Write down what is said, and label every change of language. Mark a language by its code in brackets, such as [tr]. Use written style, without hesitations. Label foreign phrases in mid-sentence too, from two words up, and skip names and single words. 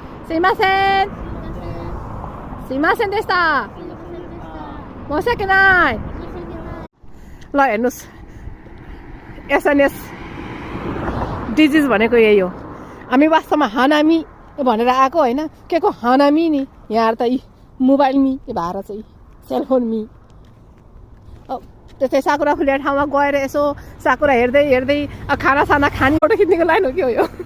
[ja] すいません。すいませんでした。申し訳ない。 [ne] ल हेर्नुहोस् [en] SNS disease [ne] भनेको यही हो हामी वास्तवमा हानामी भनेर आएको होइन के को हानामी नि यहाँ त मोबाइल मी भएर चाहिँ सेलफोन मी त्यस्तै साकुरा खुलेर ठाउँमा गएर यसो साकुरा हेर्दै हेर्दै खाना साना खाने फोटो खिच्नेको लाइन हो कि हो यो